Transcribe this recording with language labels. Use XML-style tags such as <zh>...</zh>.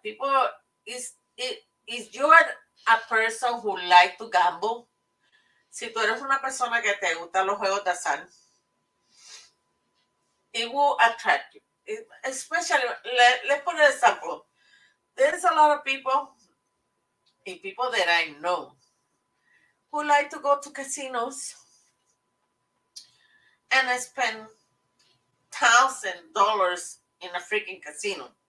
<en>People, is you are a person who like to gamble.</en> <es>Si tú eres una persona que te gustan los juegos de azar,</es> <en>it will attract you. Especially, let's put an example. There's a lot of people, and people that I know, who like to go to casinos and spend $1,000 in a freaking casino.</en>